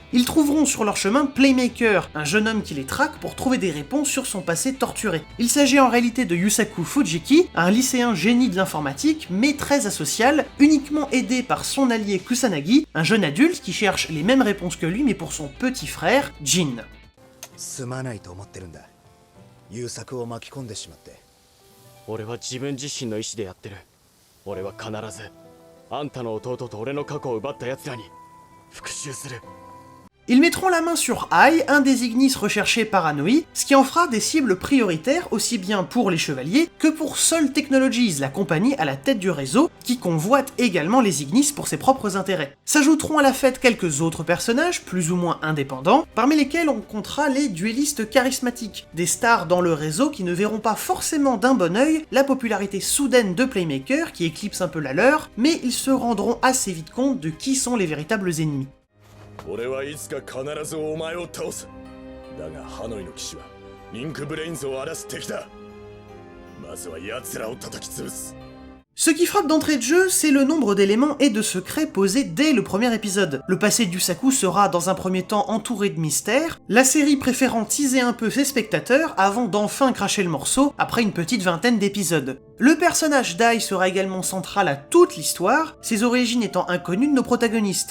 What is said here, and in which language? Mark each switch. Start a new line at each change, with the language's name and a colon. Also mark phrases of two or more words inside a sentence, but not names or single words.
French: Ils trouveront sur leur chemin Playmaker, un jeune homme qui les traque pour trouver des réponses sur son passé torturé. Il s'agit en réalité de Yusaku Fujiki, un lycéen génie de l'informatique, mais très asocial, uniquement aidé par son allié Kusanagi, un jeune adulte qui cherche les mêmes réponses que lui mais pour son petit frère, Jin.
Japanese: すまないと思ってるんだ。優作を巻き込んでしまって。俺は自分自身の意志でやってる。俺は必ずあんたの弟と俺の過去を奪った奴らに復讐する。
French: Ils mettront la main sur Ai, un des Ignis recherchés par Hanoi, ce qui en fera des cibles prioritaires aussi bien pour les chevaliers que pour Sol Technologies, la compagnie à la tête du réseau, qui convoite également les Ignis pour ses propres intérêts. S'ajouteront à la fête quelques autres personnages, plus ou moins indépendants, parmi lesquels on comptera les duellistes charismatiques, des stars dans le réseau qui ne verront pas forcément d'un bon œil la popularité soudaine de Playmaker qui éclipse un peu la leur, mais ils se rendront assez vite compte de qui sont les véritables ennemis.
Japanese: 俺はいつか必ずお前を倒す。だがハノイの騎士はリンクブレインズを荒らす敵だ。まずは奴らを叩き潰す。
French: Ce qui frappe d'entrée de jeu, c'est le nombre d'éléments et de secrets posés dès le premier épisode. Le passé d'Yusaku sera dans un premier temps entouré de mystères, la série préférant teaser un peu ses spectateurs avant d'enfin cracher le morceau après une petite vingtaine d'épisodes. Le personnage d'Ai sera également central à toute l'histoire, ses origines étant inconnues de nos protagonistes.